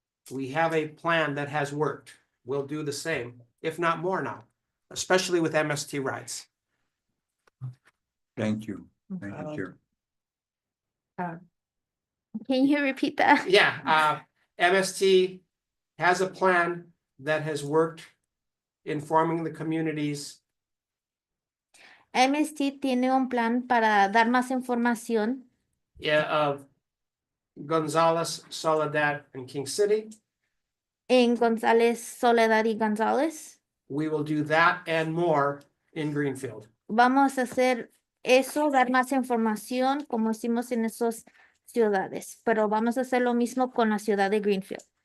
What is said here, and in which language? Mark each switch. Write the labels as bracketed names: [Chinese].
[English] We have a plan that has worked. We'll do the same, if not more now, especially with MST rides. Thank you. Thank you, Chair. Can you repeat that? Yeah, MST has a plan that has worked informing the communities. [Spanish] MST tiene un plan para dar más información [English] Of Gonzales, Soledad, and King City. [Spanish] en González, Soledad y González. [English] We will do that and more in Greenfield. [Spanish] Vamos a hacer eso, dar más información como hicimos en esas ciudades, pero vamos a hacer lo mismo con la ciudad de Greenfield.